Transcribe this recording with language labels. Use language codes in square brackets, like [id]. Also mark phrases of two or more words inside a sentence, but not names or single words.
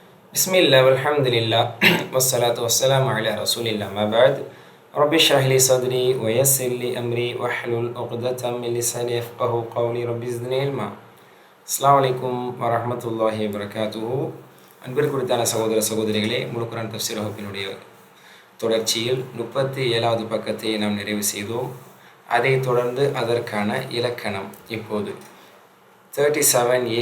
[ar] بسم الله والحمد لله والصلاة والسلام على رسول الله ما بعد رب اشرح لي صدري ويسر لي أمري واحلل عقدة من لساني يفقهوا قولي رب زدني علما. السلام عليكم ورحمة الله وبركاته. [ta] அன்பிற்குரித்தான சகோதர சகோதரிகளே, முழு குர்ஆன் தஃப்சீர் வகுப்பினுடைய தொடர்ச்சியில் 37வது பக்கத்தை நாம் நிறைவு செய்தோம். அதைத் தொடர்ந்து அதற்கான இலக்கணம் இப்போது 37A.